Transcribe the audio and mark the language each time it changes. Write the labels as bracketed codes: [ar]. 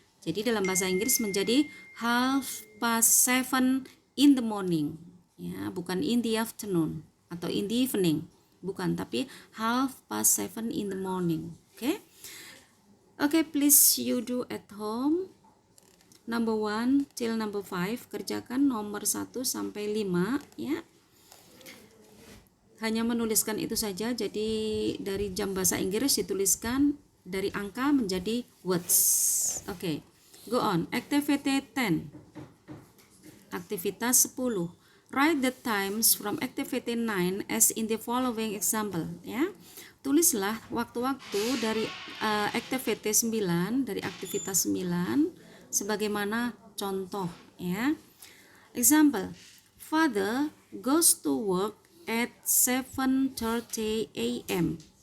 [id] Jadi dalam bahasa Inggris menjadi 7:30 [en] in the morning. [id] Ya, bukan [en] in the afternoon [id] atau [en] in the evening. [id] Bukan, tapi 7:30 [en] in the morning. [id] Oke? [en] Oke, please you do at home. Number 1 till number 5. [id] Kerjakan nomor 1 sampai 5 ya. Hanya menuliskan itu saja. Jadi dari jam bahasa Inggris dituliskan dari angka menjadi words. [en] Oke. Go on. Activity 10. [id] Aktivitas 10. [en] Write the times from activity 9 as in the following example ya. [id] Tulislah waktu-waktu dari [en] activity 9, [id] dari aktivitas 9 sebagaimana contoh ya. [en] Example. Father goes to work at 7:30 a.m.